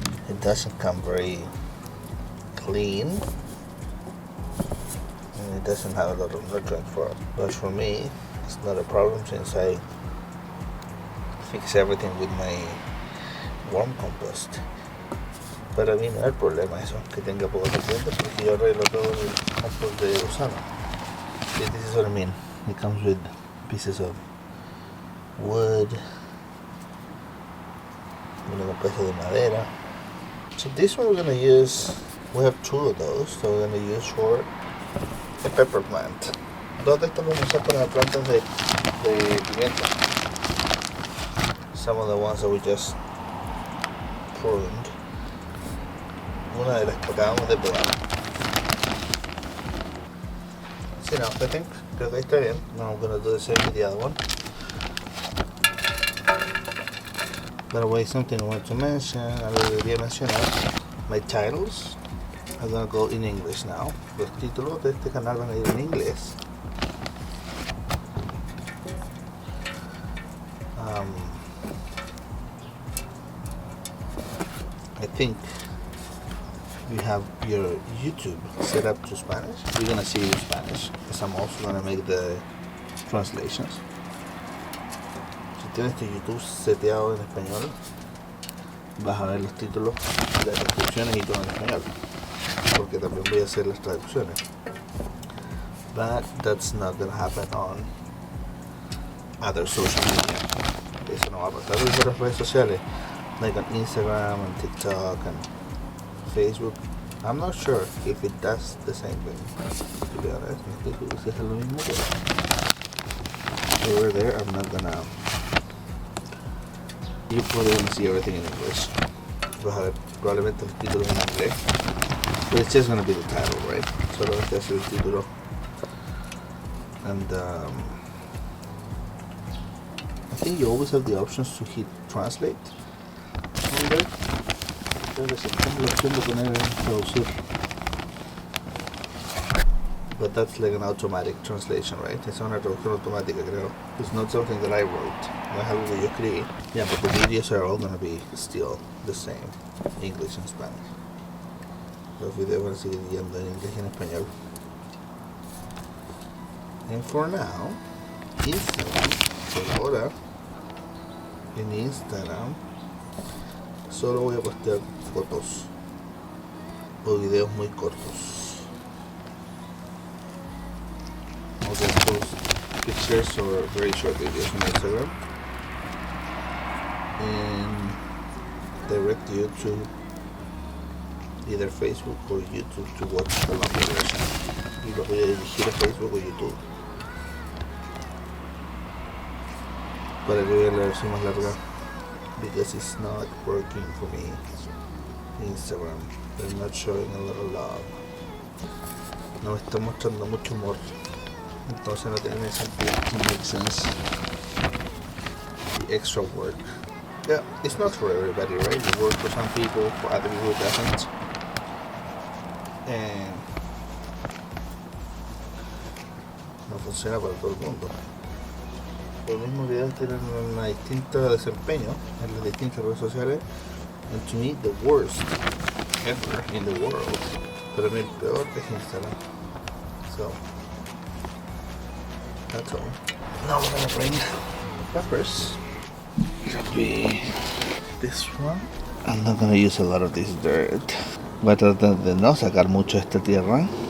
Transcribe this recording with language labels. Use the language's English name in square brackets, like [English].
[English] It doesn't come very clean and it doesn't have a lot of nutrients for it, but for me it's not a problem since I fix everything with my worm compost. [Spanish] Para mí no es el problema eso, que tenga pocos nutrientes, porque yo arreglo todo el compost de gusano. [English] This is what I mean. It comes with pieces of wood, [Spanish] un pedazo de madera. [English] So this one we're gonna use, we have two of those, so we're gonna use for a pepper plant. [Spanish] Dos de estos vamos a usar para plantas de pimienta. [English] Some of the ones that we just pruned. [Spanish] Una de las que acabamos de pegar. Sí, no, [English] I think, [Spanish] creo que está bien. [English] Now I'm gonna do the same with the other one. By the way, something I want to mention, [Spanish] algo que debería mencionar, [English] my titles are gonna go in English now. [Spanish] Los títulos de este canal van a ir en inglés. [English] I think you have your YouTube set up to Spanish. You're gonna see in Spanish, because I'm also gonna make the translations. [Spanish] Si tienes tu YouTube seteado en español, vas a ver los títulos, las descripciones y todo en español, porque también voy a hacer las traducciones. [English] But that's not gonna happen on other social media. [Spanish] Eso no va a pasar en otras redes sociales, [English] like on Instagram and TikTok and Facebook. I'm not sure if it does the same thing, to be honest. [Spanish] No estoy seguro si es lo mismo, pero [English] over there I'm not gonna. You're probably gonna see everything in English. [Spanish] Vas a ver probablemente el título en inglés, [English] but it's just gonna be the title, right? [Spanish] Solo este es el título. [English] And I think you always have the options to hit translate. [Spanish] Creo que si tengo la opción de poner traducir. [English] But that's like an automatic translation, right? [Spanish] Es una traducción automática, creo. [English] It's not something that I wrote. [Spanish] No es algo que yo escribí. [English] Yeah, but the videos are all gonna be still the same, English and Spanish. [Spanish] Los videos van a seguir yendo en inglés y en español. [English] And for now, [Spanish] Instagram, por ahora, en Instagram, solo voy a postear fotos o videos muy cortos. [English] I'll just post pictures or very short videos on Instagram and direct you to either Facebook or YouTube to watch the longer version. [Spanish] Y lo voy a dirigir a Facebook o YouTube para que vean la versión más larga, [English] because it's not working for me. Instagram, they're not showing a lot of love. [Spanish] No me está mostrando mucho humor, entonces no tiene sentido. [English] It makes sense. The extra work. Yeah, it's not for everybody, right? It works for some people, for other people it doesn't. [Spanish] And no funciona para todo el mundo. Los mismos videos tienen un distinto desempeño en las distintas redes sociales. [English] And to me, the worst ever in the world. [Spanish] Pero a mí el peor es Instagram. [English] So, that's all. Now we're gonna bring peppers. It'll be this one. I'm not gonna use a lot of this dirt. [Spanish] Voy a tratar de no sacar mucho de esta tierra.